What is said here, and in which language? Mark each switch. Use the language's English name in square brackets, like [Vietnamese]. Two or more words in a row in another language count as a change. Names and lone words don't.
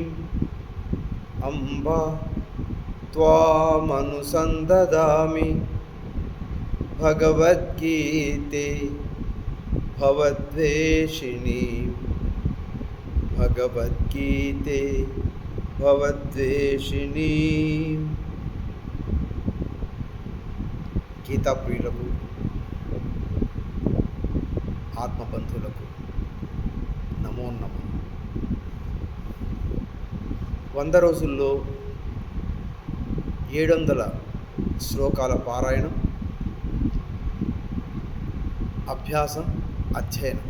[Sanskrit] अम्ब त्वामनुसन्दधामि भगवद्गीते भवद्वेषिणी भगवद्गीते भवद्वेषिणी। [Telugu] गीता प्रियुలకు ఆత్మబంధువులకు నమో నమః. 100 రోజుల్లో 700 శ్లోకాల పారాయణం, అభ్యాసం, అధ్యయనం.